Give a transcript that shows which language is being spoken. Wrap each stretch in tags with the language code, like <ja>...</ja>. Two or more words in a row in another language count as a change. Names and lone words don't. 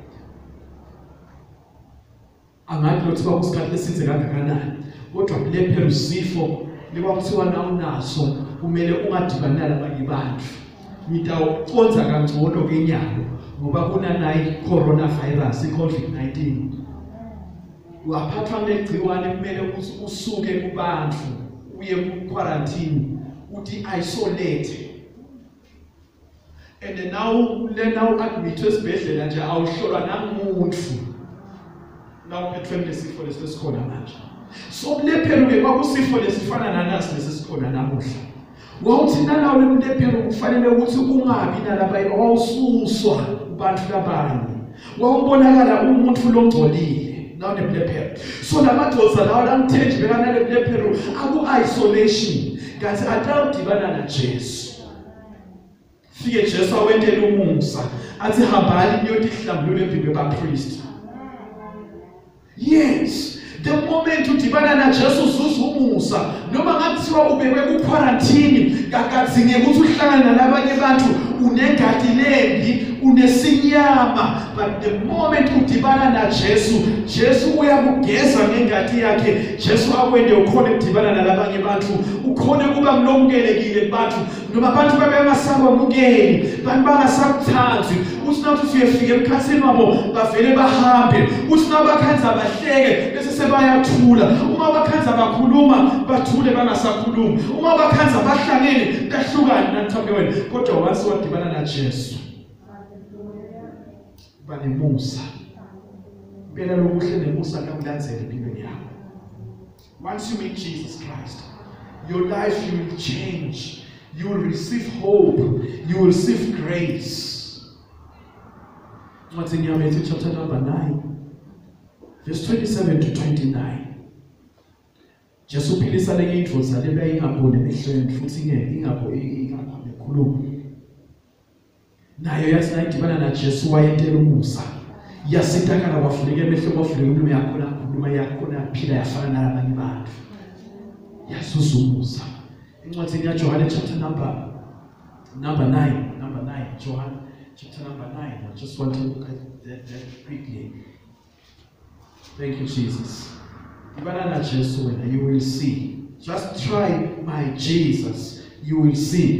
<ss>Angathi lokuthi kwakusikhathi lesinze kangakanani kodwa lepero sifo likwakuthiwa nawunaso kumele ungadibani nalabanye bantu ngitawuconza kangcono kenyalo ngoba kunanayi coronavirus iCovid-19 waphathwa ngegciwane kumele ukuthi usuke kubantu uye ku quarantine uthi isolate</ss> <en>and now admit</en> <ss>esibhedlela nje awuhlolwa namuntu now phethwe lesifo lesisikhona manje. So kulephelo ke kwakusifo lesifana nanasi lesisikhona namuhla. Wawuthi nalawo lephelo kufanele ukuthi kungabi nalabayi awususwa kubantu labanye. Wawubonakala umuntu longcolile nawo lephelo. So lamadvodza lawo lamthenje bekana lephelo aku isolation kanti atawudibana na Jesu. Fike Jesu awentela umusa athi hambani niyotihlambulula empini bapriest.</ss> <en>Yes, the moment</en> <ss>udibana na Jesu uzuza umusa noma ngathiwa ubekwe ku quarantine kakadzinge ukuthi uhlangane nalabanye bantu unegadi lembi unesinyama</ss> <en>but the moment</en> <ss>udibana na Jesu uyakugeza ngengadi yakhe. Jesu akwende ukhona ukudibana nalabanye bantu ukhona kuba mlongelekile kubantu noma abantu babengasakwamukeli bantu bangasakuthanzi uthi nathi siyefika emkhathini wabo bavele bahambe uthi nabakhanza bahleke bese sebayathula uma bakhanza bakhuluma bathule bangasakhulumi uma bakhanza bahlangene kahlukani nanithambe wena kodwa once wadibana na Jesu banemusa impela lokuhle nemusa kakulandzele empilweni yakho.</ss> <en>Once you meet Jesus Christ, your life will change. You will receive hope. You will receive grace. What's in your Matthew chapter number 9, verse 27 to 29.</en> <ss>Jesu uphilisa le indvodza lebe ingaboni emehlweni futhi ingakhuluma. Nayo yathi nayidibana na Jesu wayentela umusa. Yasitakala wafuleke emehlweni wafuleke impilo yakhona khuluma yakhona yaphila yafana nalabanye bantu. Yasusa umusa. Incwadi ya John</ss> <en>chapter number 9, John chapter number 9. I just want to look at that quickly. Thank you, Jesus. You will see. Just try my Jesus. You will see.</en>